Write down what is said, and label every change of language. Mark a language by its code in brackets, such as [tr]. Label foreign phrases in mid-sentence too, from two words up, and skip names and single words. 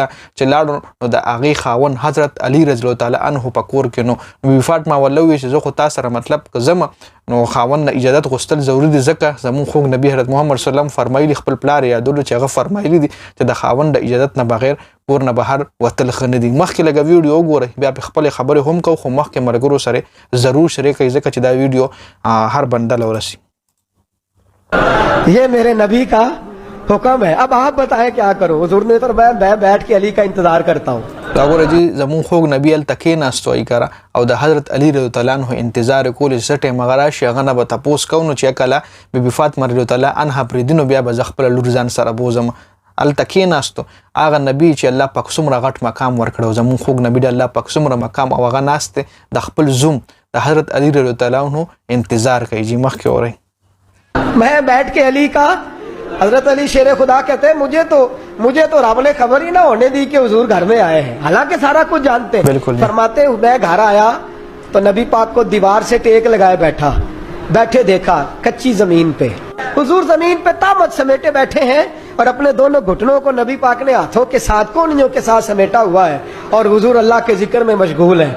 [ps] چې لاړو نو د هغې خاوند حضرت علی [ar] رضی الله تعالی عنه [ps] په کور کې نو بیبي فاطمه ورله وویل چې زه خو تا سره مطلب که زما نو خاوند نه اجازت غوښتل ضروري دي، ځکه زموږ خوږ نبی حضرت محمد [ar] صلی الله علیه وسلم [ps] فرمایلی، خپل پلار یادولو چې هغه فرمایلی دي چې د خاوند د اجازت نه بغیر کور نه بهر وتل ښه نه دي. مخکې لږه ویډیو وګورئ، بیا په خپلې خبرې هم کوو، خو مخکې ملګرو سره ضرور شریک کړئ ځکه چې دا ویډیو هر بنده له ورسي. [ur] یہ میرے نبی کا حکم ہے، اب آپ بتائیں کیا کرو. حضور نے فرمایا میں بیٹھ کے علی کا انتظار کرتا ہوں. [ps] دا ګوره جی زموږ خوږ نبی هلته کېناستو ایکاره او د حضرت علی [ar] رضی الله تعالی عنه [ps] انتظار یې کولو چې څه ټایمه هغه راشي، هغه نه به تپوس کوو نو چې کله بیبي فاطمه [ar] رضی الله تعالی عنها [ps] پرېږدي نو بیا به زه خپله لور ځان سره بوځم. هلته کېناستو، هغه نبی چې الله پاک څومره غټ مقام ورکړی و، زموږ خوږ نبي د الله پاک څومره مقام، او هغه ناست دی د خپل زوم د حضرت علی [ar] رضی الله تعالی عنه [ps] انتظار کوي. جی مخکې اورئ. [ur] میں بیٹھ کے علی کا، حضرت علی شیر خدا کہتے ہیں مجھے تو رب نے خبر ہی نہ ہونے دی کہ حضور گھر میں آئے ہیں، حالانکہ سارا کچھ جانتے ہیں. فرماتے میں گھر آیا تو نبی پاک کو دیوار سے ٹیک لگائے بیٹھے دیکھا کچی زمین پہ، حضور زمین پہ تامت سمیٹے بیٹھے ہیں اور اپنے دونوں گھٹنوں کو نبی پاک نے ہاتھوں کے ساتھ کہنیوں کے ساتھ سمیٹا ہوا ہے اور حضور اللہ کے ذکر میں مشغول ہے.